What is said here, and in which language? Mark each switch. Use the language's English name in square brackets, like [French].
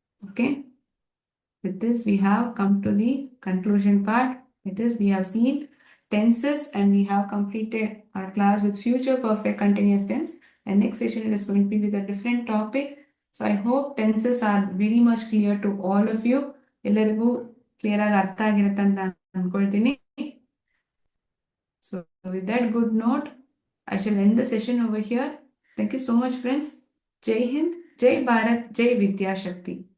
[English] Okay. With this, we have come to the conclusion part. It is, we have seen tenses and we have completed our class with future perfect continuous tense. And next session it is going to be with a different topic. So I hope tenses are very much clear to all of you. [Kannada] ಎಲ್ಲರಿಗೂ clear ಆಗಿ ಅರ್ಥ ಆಗಿರುತ್ತೆ ಅಂತ ಅನ್ಕೊಳ್ತೀನಿ. [English] So with that good note, I shall end the session over here. Thank you so much, friends. Jai Hind, Jai Bharat, Jai Vidya Shakti.